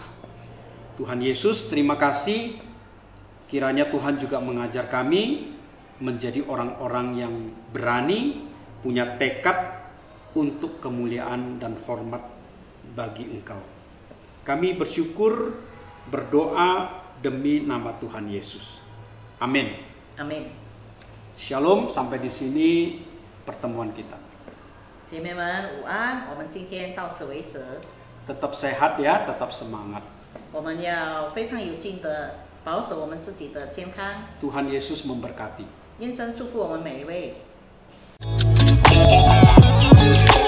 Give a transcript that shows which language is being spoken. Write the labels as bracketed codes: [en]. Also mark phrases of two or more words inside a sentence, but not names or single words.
[id] Tuhan Yesus, terima kasih. Kiranya Tuhan juga mengajar kami menjadi orang-orang yang berani, punya tekad untuk kemuliaan dan hormat bagi Engkau. Kami bersyukur, berdoa demi nama Tuhan Yesus. Amin. Amin。 Shalom, sampai di sini pertemuan kita. [zh] 姐妹们午安，我们今天到此为止。 [id] Tetap sehat ya, tetap semangat. [zh] 我们要非常有劲的保守我们自己的健康。 [id] Tuhan Yesus memberkati. [zh] 愿神祝福我们每一位。